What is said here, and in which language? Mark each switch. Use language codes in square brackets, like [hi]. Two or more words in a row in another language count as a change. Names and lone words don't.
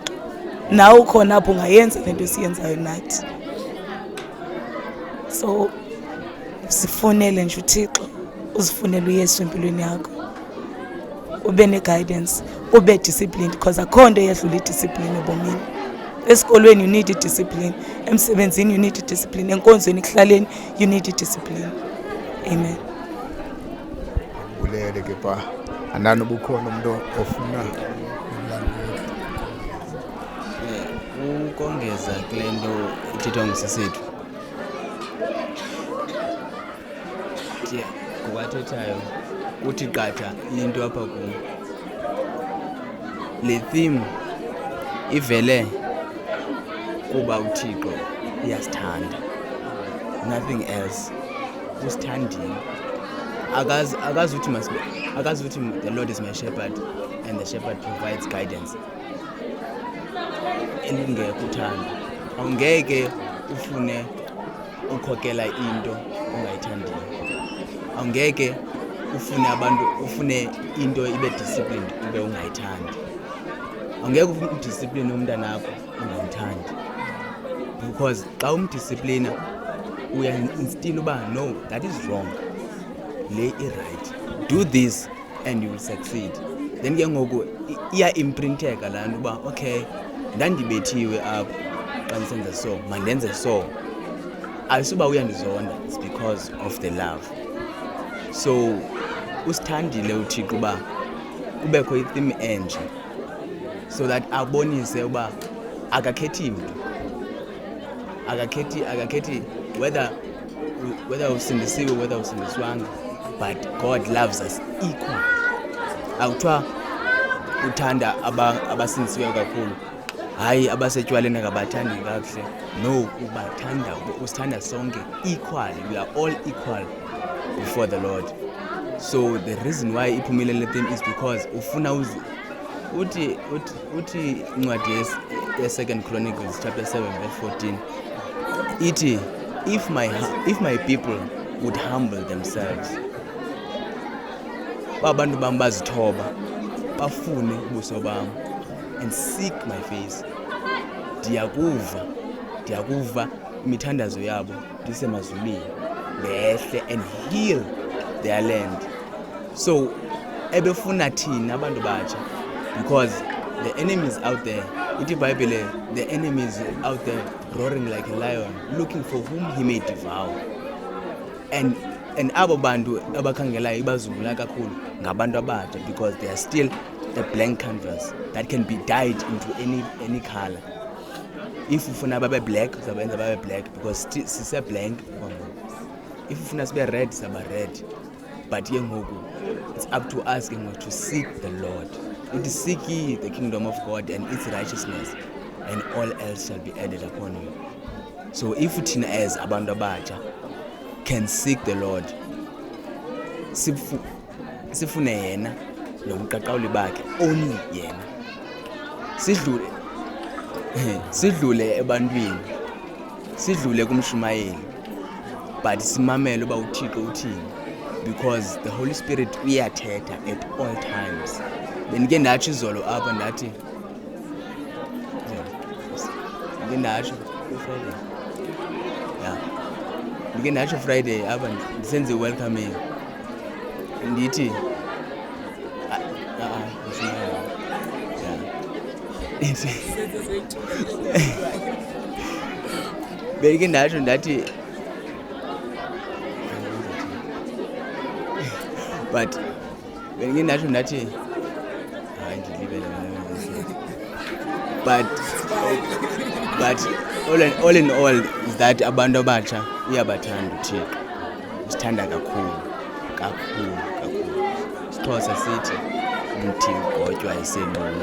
[xh] Nawe ukhona apho ungayenza lento esiyenzayo nathi. So sifunele nje uThixo, uzifunele uYesu empilweni yakho, ube ne-guidance, ube disciplined, because akho nto eyadlula idiscipline ebomini. [en] Esikolweni you need discipline, emsebenzini you need discipline, [xh] enkonzweni ekuhlaleni [en] you need discipline. [xh] Amen. Ulele ke pa. andani ubukhona umuntu ofuna ukongeza kule nto ithethwa nguSesethu ngokwathethayo uthi qatha into apha kum. Le theme ivele kuba uThixo uyasithanda, [en] nothing else. [xh] Usithandile. Akazi uthi [en] the Lord is my shepherd and the shepherd provides guidance. [xh] Elingekho uthando. Awungeke ufune ukhokela into ongayithandiyo. Awungeke ufune into ibe disciplined ube ungayithandi. Awungeke udiscipline umntanakho ungamthandi. Because xa umdisciplina uya-instill uba [en] no, that is wrong. [xh] Le i-right. [en] Do this and you will succeed. [xh] Then ke ngoku iya-imprinteka laa nto uba okay, ndandibethiwe apho xa ndisenza so, mandenze so. Ayisuba uyandizonda, [en] it's because of the love. [xh] So usithandile uThixo uba kubekho i-theme enje [en] so that [xh] abonise uba akakhethi mntu, akakhethi whether usindisiwe whether usindiswanga, [en] but God loves us equal. [xh] Akuthiwa uthanda abasindisiweyo kakhulu, hayi abasetywaleni akabathandi kakuhle. No, usithanda sonke equally. [en] We are all equal before the Lord. So the reason why [xh] iphumile le theme [en] is because [xh] ufuna uthi incwadi ye-2 Chronicles chapter 7 verse 14 ithi, [en] if my people would humble themselves, [xh] babantu bam bazithoba bafune ubuso bam [en] and seek my face, [xh] ndiyakuva imithandazo yabo ndisemazulwini, ndehle [en] and heal their land. [xh] So ebefuna thina abantu batsha, [en] because the enemy is out there. [xh] Ithi iBhayibhile, [en] the enemy is out there roaring like a lion looking for whom he may devour. [xh] And abo bantu abakhangelayo ibazungula kakhulu ngabantu abatsha, [en] because they are still a blank canvas that can be dyed into any color. [xh] If ufuna babe black uzabenza babe black, because sise blank. If ufuna sibe red saba red. [en] But [xh] ke ngoku [en] it's up to us to seek the Lord. It is seek ye the kingdom of God and its righteousness, and all else shall be added upon you. So if thina as [xh] abantu abatsha [en] can seek the Lord, [xh] sifune yena nobuqaqawuli bakhe, only yena, sidlule ebantwini, sidlule kumshumayeli, but simamele uba uThixo uthini, [en] because the Holy Spirit uyathetha at all times. [xh] Benike ndatsho izolo apha ndathi ndike ndatsho Friday apha ndisenze welcoming ndithi benike ndatsho ndathi but benike ndatsho ndathi but [en] all in all is that [xh] abantu abatsha uyabathanda uThixo, usithanda kakhulu. Isixhosa sithi umthi ugotywa iselula.